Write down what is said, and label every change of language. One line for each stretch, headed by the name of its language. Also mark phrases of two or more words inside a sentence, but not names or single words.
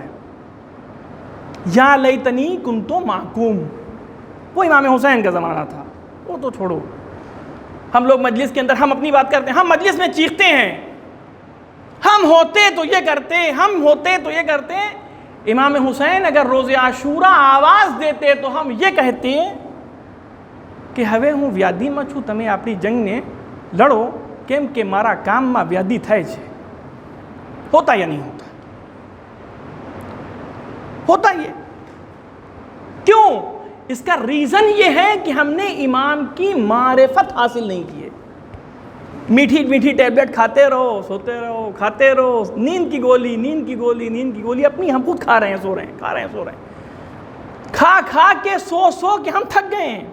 Arabic: یا لیتنی کنت معکم،
Urdu: وہ امام حسین کا زمانہ تھا، وہ تو چھوڑو۔ ہم لوگ مجلس کے اندر ہم اپنی بات کرتے ہیں، ہم مجلس میں چیختے ہیں، ہم ہوتے تو یہ کرتے، ہم ہوتے تو یہ کرتے۔ امام حسین اگر روز عاشورہ آواز دیتے تو ہم یہ کہتے کہ
Gujarati: હવે હું વ્યાધિમાં છું, તમે આપણી જંગને લડો, કેમ કે મારા કામમાં વ્યાધિ થાય છે۔
Urdu: ہوتا یا نہیں ہوتا؟ ہوتا یہ کیوں؟ اس کا ریزن یہ ہے کہ ہم نے امام کی معرفت حاصل نہیں کی ہے۔ میٹھی میٹھی ٹیبلٹ کھاتے رہو، سوتے رہو، کھاتے رہو، نیند کی گولی، نیند کی گولی، نیند کی گولی، اپنی ہم خود کھا رہے ہیں، سو رہے ہیں، کھا رہے ہیں، سو رہے ہیں، کھا کھا کے سو کے ہم تھک گئے ہیں۔